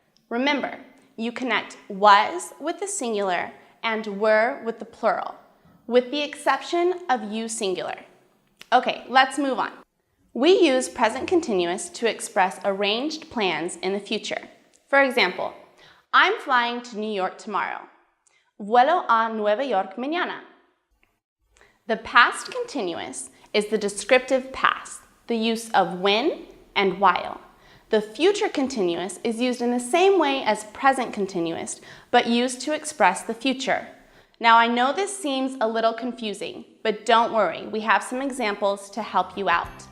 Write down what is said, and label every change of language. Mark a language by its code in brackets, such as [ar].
[en] Remember, you connect was with the singular and were with the plural, with the exception of you singular. Okay, let's move on. We use present continuous to express arranged plans in the future. For example, I'm flying to New York tomorrow. [es] Vuelo a Nueva York mañana. [en] The past continuous is the descriptive past, the use of when and while. The future continuous is used in the same way as present continuous, but used to express the future. Now, I know this seems a little confusing, but don't worry, we have some examples to help you out.